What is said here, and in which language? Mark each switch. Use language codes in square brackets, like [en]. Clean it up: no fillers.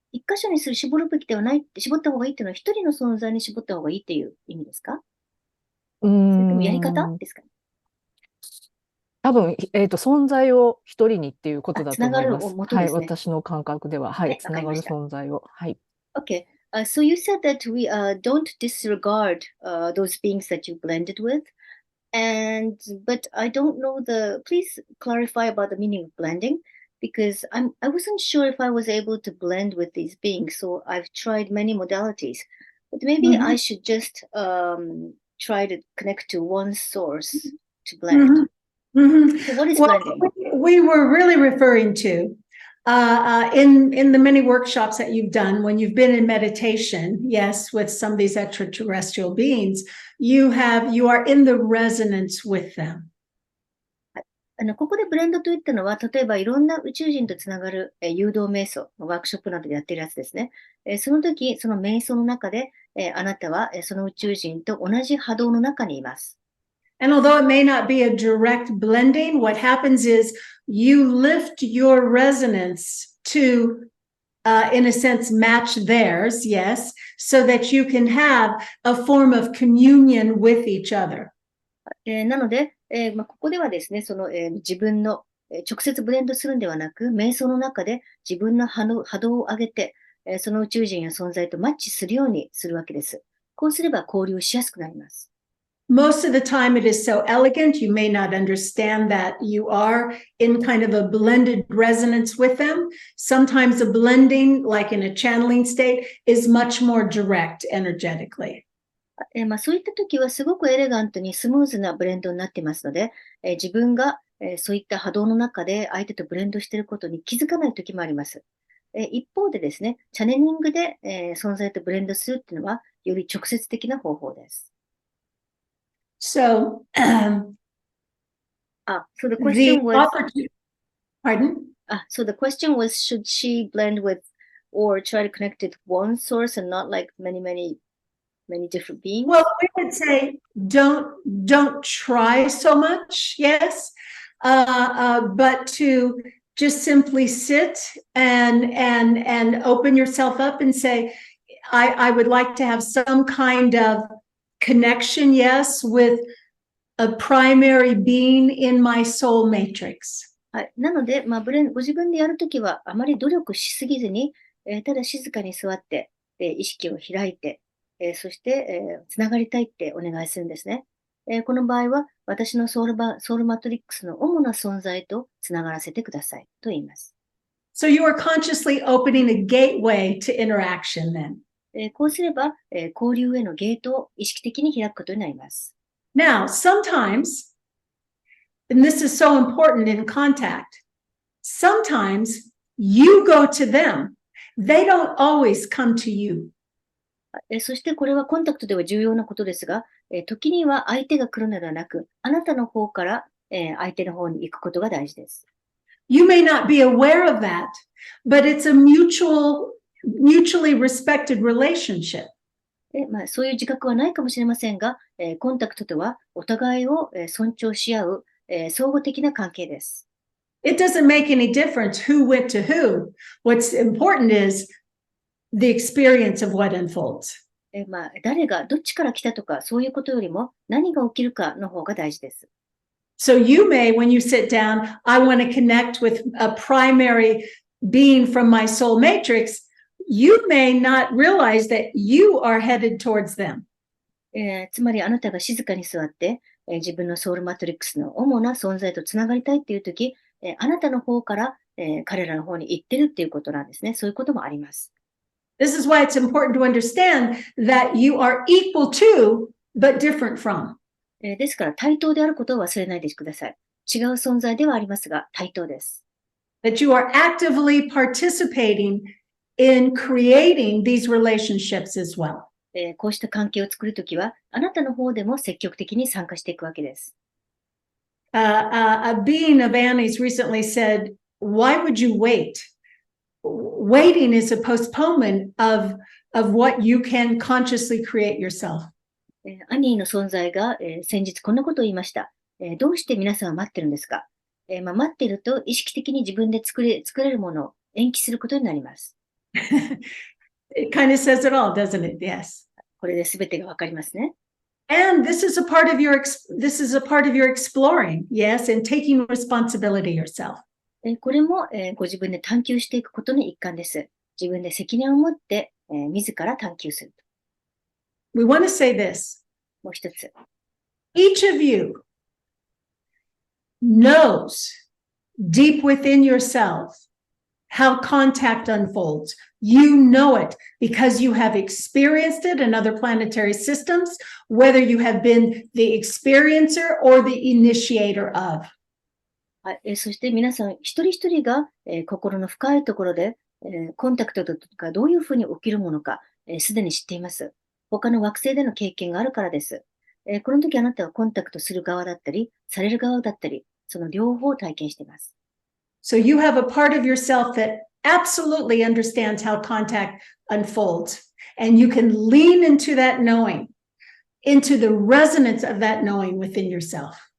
[ja] 一箇所に絞るべきではない、絞った方がいいっていうのは、一人の存在に絞った方がいいっていう意味ですか？それともやり方ですかね？多分、存在を一人にっていうことだと思います。つながるを元はい、ですね。私の感覚では、はい、つながる存在を。はい。 [en] Okay. So you said that we don't disregard those beings that you blended with. But I don't know please clarify about the meaning of blending because I wasn't sure if I was able to blend with these beings. So I've tried many modalities, but maybe I should just try to connect to one source to blend. So what is blending? We were really referring to in the many workshops that you've done when you've been in meditation, yes, with some of these extraterrestrial beings, you are in the resonance with them. [ja] ここでブレンドといったのは、例えばいろんな宇宙人とつながる誘導瞑想のワークショップなどでやっているやつですね。その時、その瞑想の中で、あなたはその宇宙人と同じ波動の中にいます。 [en] And although it may not be a direct blending, what happens is you lift your resonance to, in a sense, match theirs, yes, so that you can have a form of communion with each other. [ja] なので、ここではですね、自分の、直接ブレンドするんではなく、瞑想の中で自分の波動を上げて、その宇宙人や存在とマッチするようにするわけです。こうすれば交流しやすくなります。 [en] Most of the time it is so elegant, you may not understand that you are in kind of a blended resonance with them. Sometimes a blending, like in a channeling state, is much more direct energetically. [ja] そういった時はすごくエレガントにスムーズなブレンドになっていますので、自分が、そういった波動の中で相手とブレンドしていることに気づかない時もあります。一方でですね、チャネリングで、存在とブレンドするっていうのはより直接的な方法です。 [en] So, so the question was, pardon? So the question was, should she blend with or try to connect with one source and not like many different beings? Well, we would say don't try so much, yes, but to just simply sit and open yourself up and say, I would like to have some kind of connection, yes, with a primary being in my soul matrix. [ja] はい。なので、ご自分でやるときはあまり努力しすぎずに、ただ静かに座って、意識を開いて、そして、つながりたいってお願いするんですね。この場合は、私のソウルマトリックスの主な存在とつながらせてくださいと言います。 [en] So you are consciously opening a gateway to interaction then. [ja] こうすれば、交流へのゲートを意識的に開くことになります。 [en] Now, sometimes, and this is so important in contact, sometimes you go to them. They don't always come to you. [ja] そしてこれはコンタクトでは重要なことですが、時には相手が来るのではなく、あなたの方から、相手の方に行くことが大事です。 [en] You may not be aware of that, but it's a mutually respected relationship. [ja] そういう自覚はないかもしれませんが、コンタクトとはお互いを尊重し合う、相互的な関係です。 [en] It doesn't make any difference who went to who. What's important is the experience of what unfolds. [ja] 誰がどっちから来たとかそういうことよりも何が起きるかの方が大事です。 [en] So you may, when you sit down, I want to connect with a primary being from my soul matrix. You may not realize that you are headed towards them. [ja] つまりあなたが静かに座って、自分のソウルマトリックスの主な存在とつながりたいっていうとき、あなたの方から、彼らの方に行ってるっていうことなんですね。そういうこともあります。 [en] This is why it's important to understand that you are equal to, but different from. [ja] ですから対等であることを忘れないでください。違う存在ではありますが、対等です。 [en] That you are actively participating in creating these relationships as well. [ja] こうした関係を作るときは、あなたの方でも積極的に参加していくわけです。 [en] A being of Annie's recently said, why would you wait? Waiting is a postponement of what you can consciously create yourself. [ja] アニーの存在が、先日こんなことを言いました。どうして皆さんは待ってるんですか？待っていると意識的に自分で作れるものを延期することになります。 [en] It kind of says it all, doesn't it? Yes. [ja] これで全てがわかりますね。 [en] And this is a part of your exploring, yes, and taking responsibility yourself. [ja] これも、ご自分で探求していくことの一環です。自分で責任を持って、自ら探求する。 [en] We want to say this. [ja] もう一つ。 [en] Each of you knows deep within yourself how contact unfolds. You know it because you have experienced it in other planetary systems, whether you have been the experiencer or the initiator of. [ja] はい、そして皆さん一人一人が、心の深いところで、コンタクトとかどういうふうに起きるものか、すでに知っています。他の惑星での経験があるからです。この時あなたはコンタクトする側だったり、される側だったり、その両方を体験しています。 [en] So you have a part of yourself that absolutely understands how contact unfolds. And you can lean into that knowing, into the resonance of that knowing within yourself.